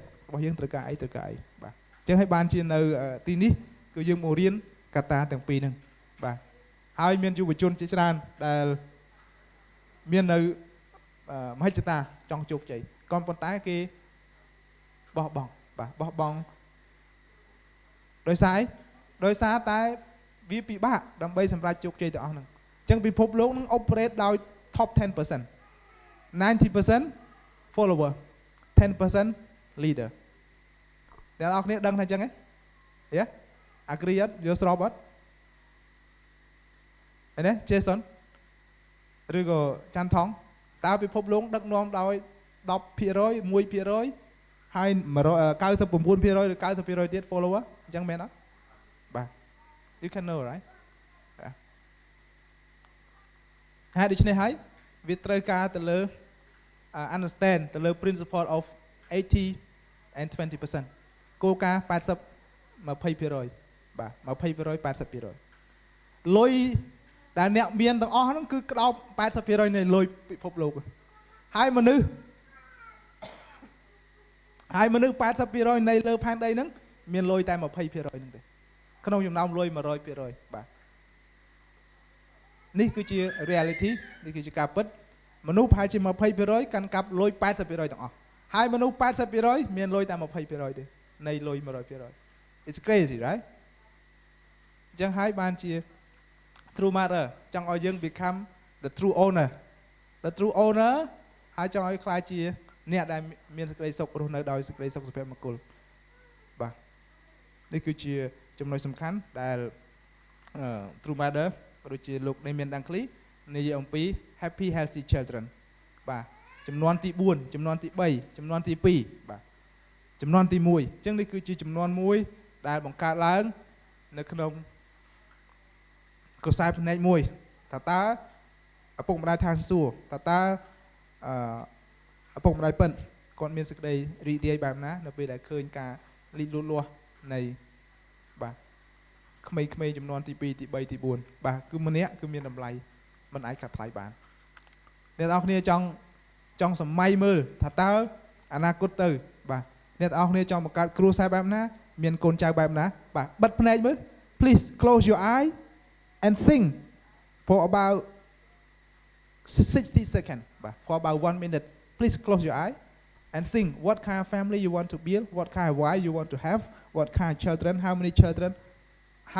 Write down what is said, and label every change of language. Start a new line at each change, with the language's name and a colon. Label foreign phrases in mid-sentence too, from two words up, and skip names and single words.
Khmer: របស់យើងត្រូវការអីបាទអញ្ចឹងឲ្យបានជានៅទីនេះគឺយើងមករៀនកត្តាទាំងពីរហ្នឹងបាទហើយមានយុវជនជាច្រើនដែលមាននៅមហិច្ឆតាចង់ជោគជ័យក៏ប៉ុន្តែគេបោះបង់បាទបោះបង់ដោយសារតែវាពិបាកដើម្បីសម្រេចជោគជ័យទាំងអស់ហ្នឹងអញ្ចឹងពិភពលោកនឹង operate ដោយ top 10% 90% follower 10% leader អ្នកនរគ្នាដឹងថាអញ្ចឹងហ៎
English: Yeah agree
Khmer: អត់យល់ស្របអត់ឃើញទេ Jason ឬក៏ច័ន្ទថងតើពិភពលោកដឹកនាំដោយ 10% 1% ហើយ 99% ឬ 90% ទៀត follower អញ្ចឹងមែនអត់បាទ
English: you can know right
Khmer: ហើយដូច្នេះហើយវាត្រូវការទៅលើ understand ទៅលើ
English: principle of 80 and 20%
Khmer: គោលការណ៍ 80 20% បាទ 20% 80% លុយដែលអ្នកមានទាំងអស់ហ្នឹងគឺក្តោប 80% នៃលុយពិភពលោកហើយមនុស្ស 80% នៃលើផែនដីហ្នឹងមានលុយតែ 20% ហ្នឹងទេក្នុងចំណោមលុយ 100% បាទ នេះគឺជា reality នេះគឺជាការពិតមនុស្សប្រហែលជា 20% កាន់កាប់លុយ 80% ទាំងអស់ហើយមនុស្ស 80% មានលុយតែ 20% ទេនៃលុយ 100%
English: It's crazy right
Khmer: អញ្ចឹងហើយបានជា
English: true mother
Khmer: ចង់ឲ្យយើង
English: become the true owner
Khmer: ហើយចង់ឲ្យខ្លាចជាអ្នកដែលមានសេចក្តីសុ ខរស់នៅដោយសេចក្តីសុខសុភមង្គលបាទនេះគឺជាចំណុចសំខាន់ដែល
English: true mother
Khmer: ដូច ជាលោកនេះមានដង្ឃ្លីនិយាយអំពី
English: happy healthy children
Khmer: បាទចំនួនទី4ចំនួនទី3ចំនួនទី2បាទចំនួនទី1អញ្ចឹងនេះគឺជាចំនួនមួយដែលបង្កើតឡើងនៅក្នុងក្រសែភ្នែកមួយថាតើឪពុកម្ដាយឋានសួគ៌តើឪពុកម្ដាយពិនគាត់មានសេចក្តីរីករាយបែបណានៅពេលដែលឃើញការលីកលូតលាស់នៃបាទ ក្មេងៗចំនួនទី2ទី3ទី4បាទគឺម្នាក់គឺមានតម្លៃមិនអាចកាត់ថ្លៃបានអ្នកនរគ្នាចង់សម័យមើលថាតើអនាគតទៅបាទអ្នកនរគ្នាចង់បង្កើតគ្រួសារបែបណាមានកូនចៅបែបណាបាទបិទភ្នែកមើល
English: please close your eye and think for about 60 seconds បាទ for about 1 minute please close your eye and think what kind of family you want to build what kind of wife you want to have what kind of children how many children how